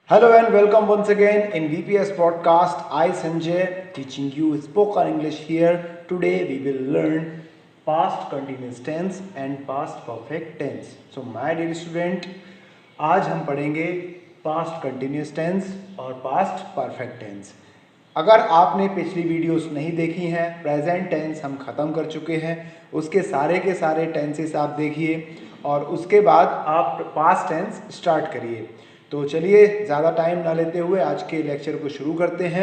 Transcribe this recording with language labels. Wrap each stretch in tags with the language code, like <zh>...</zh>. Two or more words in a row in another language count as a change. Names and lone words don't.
<en>Hello and welcome once again in VPS podcast. I Sanjay teaching you spoken English here. Today we will learn past continuous tense and past perfect tense. So my dear student,</en> <hi>आज हम पढ़ेंगे</hi> <en>past continuous tense</en> <hi>और</hi> <en>past perfect tense.</en> <hi>अगर आपने पिछली वीडियोस नहीं देखी हैं,</hi> <en>present tense</en> <hi>हम ख़त्म कर चुके हैं, उसके सारे के सारे टेंसेस आप देखिए और उसके बाद आप</hi> <en>past tense start</en> <hi>करिए। तो चलिए ज़्यादा टाइम ना लेते हुए आज के लेक्चर को शुरू करते हैं।</hi>